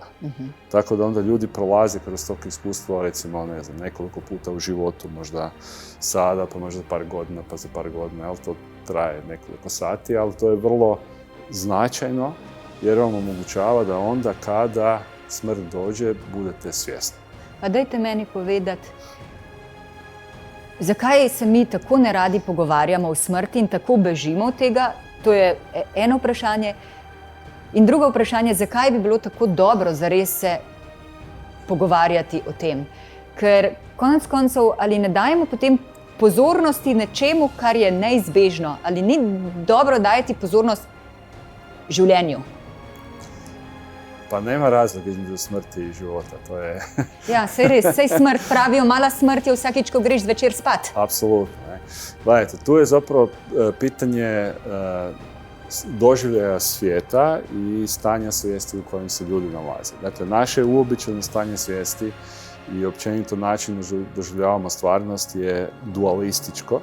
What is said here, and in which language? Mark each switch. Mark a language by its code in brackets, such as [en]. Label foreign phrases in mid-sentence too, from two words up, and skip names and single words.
[hr] Tako da onda ljudi prolaze kroz tog iskustva, recimo, ne znam, nekoliko puta u životu, možda sada, pa možda par godina, pa za par godina, ali to traje nekoliko sati, ali to je vrlo značajno jer vam omogućava da onda kada smrt dođe budete svjesni. [sl] Pa dajte meni povedati, zakaj se mi tako neradi pogovarjamo o smrti in tako bežimo od tega? To je eno vprašanje. In drugo vprašanje, zakaj bi bilo tako dobro zares se pogovarjati o tem? Ker konec koncev, ali ne dajemo potem pozornosti nečemu, kar je neizbežno? Ali ni dobro dajati pozornost življenju? [hr] Pa nema razloga između smrti i života, to je... [sl] Ja, sej res, sej smrt, pravijo, mala smrt je vsakič, ko greš zvečer spat. [hr] Apsolutno, ne. Gledajte, tu je zapravo pitanje doživljaja svijeta i stanja svijesti u kojem se ljudi nalaze. Dakle, naše uobičajeno stanje svijesti i općenito način doživljavamo stvarnost je dualističko.